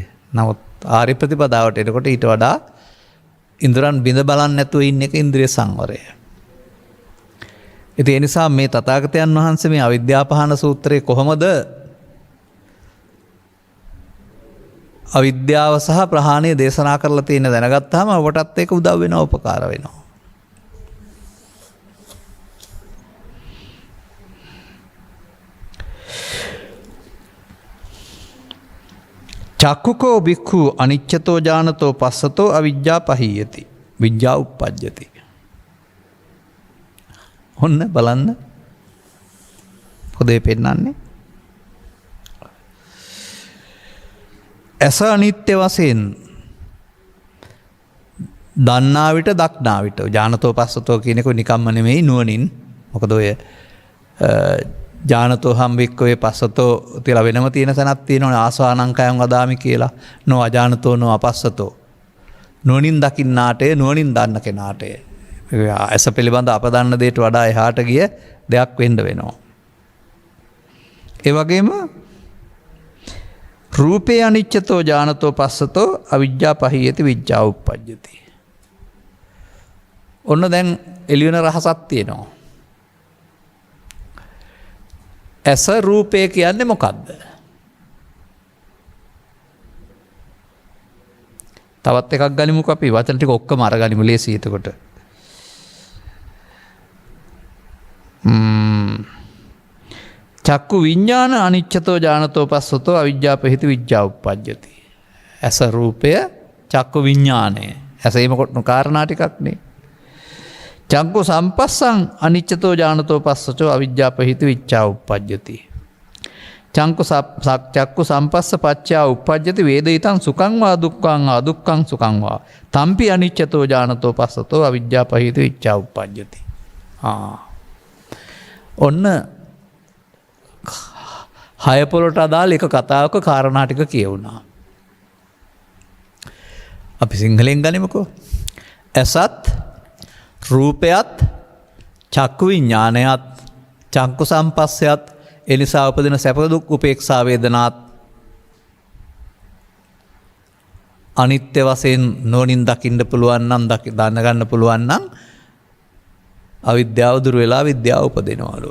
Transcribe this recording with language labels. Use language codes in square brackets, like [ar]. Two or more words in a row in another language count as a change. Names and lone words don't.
[si] නමුත් ආර්ය ප්‍රතිපදාවට එනකොට ඊට වඩා ඉන්ද්‍රයන් බිඳ බලන්නේ නැතුව ඉන්න එක ඉන්ද්‍රිය සංවරය. ඉතින් ඒ නිසා මේ තථාගතයන් වහන්සේ මේ අවිද්‍යාපහන සූත්‍රයේ කොහොමද අවිද්‍යාව සහ ප්‍රහාණය දේශනා කරලා තියෙන දැනගත්තාම ඔබටත් ඒක උදව් වෙනවා උපකාර වෙනවා. [pi] චක්කුකෝ බික්ඛු අනිච්චතෝ ඥානතෝ පස්සතෝ අවිජ්ජා පහීයති විජ්ජා උප්පජ්ජති. [si] ඔන්න බලන්න පොදේ පෙන්නන්නේ ඇස අනිත්‍ය වශයෙන් දන්නා විට දක්නා විට [pi] ඥානතෝ පස්සතෝ [si] කියන එක නිකම්ම නෙමෙයි නුවණින්. මොකද ඔය ඥානතෝ හම්බෙක්කෝ පස්සතෝ තියලා වෙනම තියෙන තැනක් තියෙනවා [pi] ආසවානංකයන් වදාමි [si] කියලා. [pi] නෝ අඥානතෝ නෝ අපස්සතෝ. [si] නුවණින් දකින්නාටය නුවණින් දන්න කෙනාටය. ඇස පිළිබඳ අප දන්න දෙයට වඩා එහාට ගිය දෙයක් වෙන්න වෙනවා. [pi] ඒ වගේම රූපේ අනිච්චතෝ ඥානතෝ පස්සතෝ අවිජ්ජා පහීයති විජ්ජා උප්පජ්ජති. [si] ඔන්න දැන් එළියන රහසක් තියෙනවා. ඇස රූපය කියන්නේ මොකක්ද? තවත් එකක් ගනිමුකෝ අපි වචන ටික ඔක්කොම අරගනිමු ලේසි එතකොට. [pi] චක්කු විඤ්ඤාණ අනිච්චතෝ ඥානතෝ පස්සතෝ අවිජ්ජාපහිත විජ්ජා උප්පජ්ජති. [si] ඇස රූපය චක්කු විඤ්ඤාණය. ඇසීම කොටන කාරණා ටිකක්නේ. [pi] චක්කු සම්පස්සං අනිච්චතෝ ඥානතෝ පස්සතෝ අවිජ්ජාපහිත විජ්ජා උප්පජ්ජති. චක්කු සම්පස්ස පච්චා උප්පජ්ජති වේදිතං සුඛං වා දුක්ඛං වා දුක්ඛං සුඛං වා තම්පි අනිච්චතෝ ඥානතෝ පස්සතෝ අවිජ්ජාපහිත විජ්ජා උප්පජ්ජති. [si] ඔන්න හය පොළට අදාළ එක කතාවක කාරණා ටික කියවුණා. අපි සිංහලෙන් ගනිමුකෝ. ඇසත් රූපයත් චක්කු විඤ්ඤාණයත් චක්කු සම්පස්සයත් එනිසා උපදින සැප දුක් උපේක්ෂා වේදනාත් අනිත්‍ය වශයෙන් නොනින් දකින්න පුළුවන් නම් දන්න ගන්න පුළුවන් නම් අවිද්‍යාව දුර වෙලා විද්‍යාව උපදිනවලු.